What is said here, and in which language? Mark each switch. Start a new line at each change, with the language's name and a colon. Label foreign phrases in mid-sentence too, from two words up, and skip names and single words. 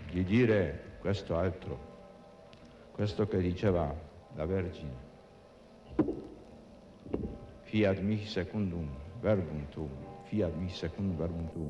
Italian: dire questo altro, questo che diceva la Vergine.
Latin: Fiat mihi secundum verbum tuum, fiat mihi secundum verbum tuum.